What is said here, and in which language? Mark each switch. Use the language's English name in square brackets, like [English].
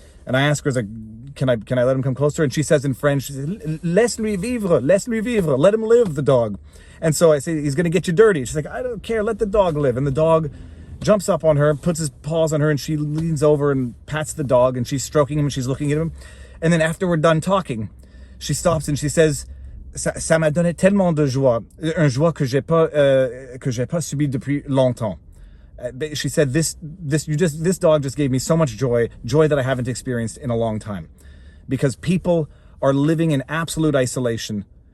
[English] And I ask her, can I let him come closer? And she says in French, she says, [French] laisse lui vivre, [English] let him live, the dog. And so I say, he's going to get you dirty. She's like, I don't care, let the dog live. And the dog jumps up on her, puts his paws on her, and she leans over and pats the dog, and she's stroking him, and she's looking at him. And then after we're done talking, she stops and she says, [French] ça m'a donné tellement de joie, un joie que j'ai pas subi depuis longtemps. [English] She said, this dog just gave me so much joy that I haven't experienced in a long time, because people are living in absolute isolation.